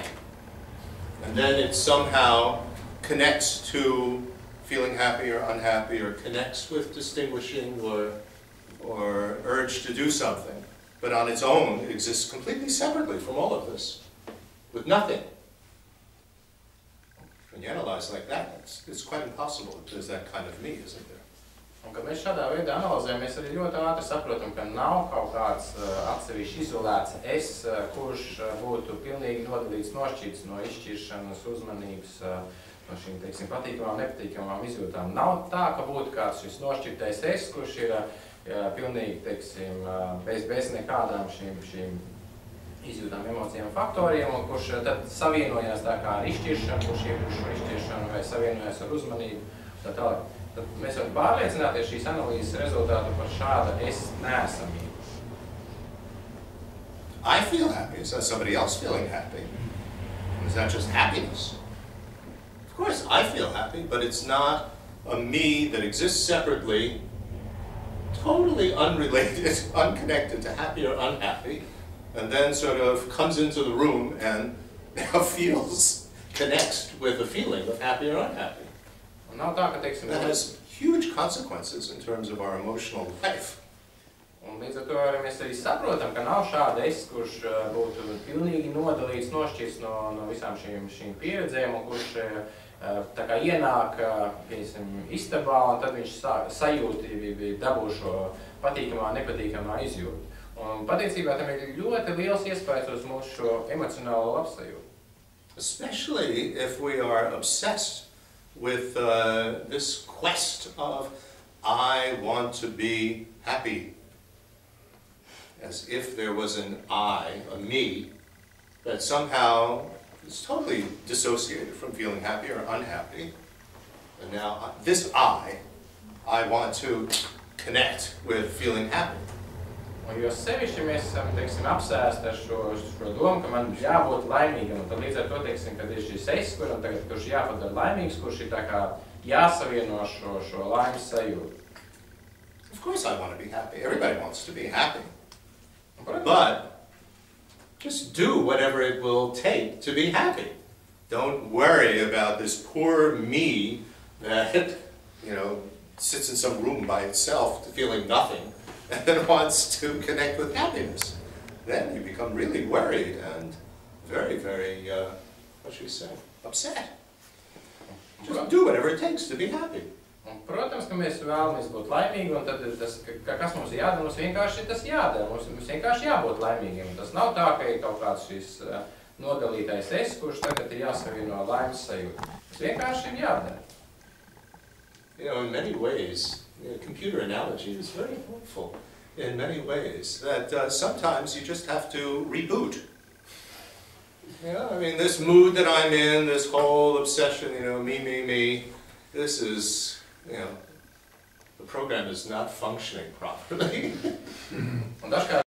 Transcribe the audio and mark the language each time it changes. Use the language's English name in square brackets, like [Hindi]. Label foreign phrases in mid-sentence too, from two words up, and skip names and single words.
[English] And then it somehow connects to feeling happy or unhappy, or connects with distinguishing or urge to do something. But on its own, it exists completely separately from all of this, with nothing. When you analyze like that, it's quite impossible that there's that kind of me, isn't there? [Latvian] Un, kad mēs šādā veidā analizējam, mēs arī ļoti ātri saprotam, ka nav kaut kāds atsevišķi izolēts es, kurš būtu pilnīgi nodalīts, nošķirts no izšķiršanas, uzmanības, no šīm, teiksim, patīkamām, nepatīkamām izjūtām. Nav tā, ka būtu kāds šis nošķirtais es, kurš ir pilnīgi, teiksim, bez nekādām šīm izjūtām, emocijām, faktoriem, un kurš tad savienojās tā kā ar izšķiršanu, kurš iepriekš šo izšķiršanu, vai savienojās ar uzmanību, tā tālāk. Tad mēs varam pārliecināties šīs analīzes rezultātu par šāda es neesamību. [English] I feel happy. Is that somebody else feeling happy? Is that just happiness? Of course, I feel happy, but it's not a me that exists separately, totally unrelated, unconnected to happy or unhappy, and then sort of comes into the room and now feels, connects with a feeling of happy or unhappy. [Latvian] Nav tā, ka, teiksim, [English] that has huge consequences in terms of our emotional life. [Latvian] Un līdz ar to arī mēs arī saprotam, ka nav šāda es, kurš būtu pilnīgi nodalīts, nošķirts no visām šīm pieredzēm, un kurš tā kā ienāk, piemēram, istabā, un tad viņš sajūti dabū šo patīkamā, nepatīkamā izjūtu. Un patiesībā tam ir ļoti liels iespējas uz mūsu šo emocionālo labsajūtu. [English] Especially if we are obsessed with this quest of I want to be happy, as if there was an I, a me, that somehow is totally dissociated from feeling happy or unhappy. And now this I want to connect with feeling happy. [Latvian] Un jo sevišķi mēs esam, teiksim, apsēsti ar šo domu, ka man jābūt laimīgam, un tad līdz ar to, teiksim, kad ir šis es, kurš jāpadara laimīgs, kurš ir tā kā jāsavieno šo laimes sajūtu. [English] Of course I want to be happy. Everybody wants to be happy. But just do whatever it will take to be happy. Don't worry about this poor me that, sits in some room by itself feeling nothing, and then wants to connect with happiness. Then you become really worried and very, very, what should we say, upset. Just do whatever it takes to be happy. [Latvian] Un, protams, ka mēs vēlamies būt laimīgi, un tad kas mums ir jādara, mums vienkārši tas jādara, mums vienkārši jābūt laimīgiem. Tas nav tā, ka ir kaut kāds šis nodalītais es, kurš tagad ir jāsavieno laimes sajūtu. Tas vienkārši ir jādara. [English] In many ways, the computer analogy is very helpful in many ways, that sometimes you just have to reboot. This mood that I'm in, this whole obsession, me, this is, the program is not functioning properly.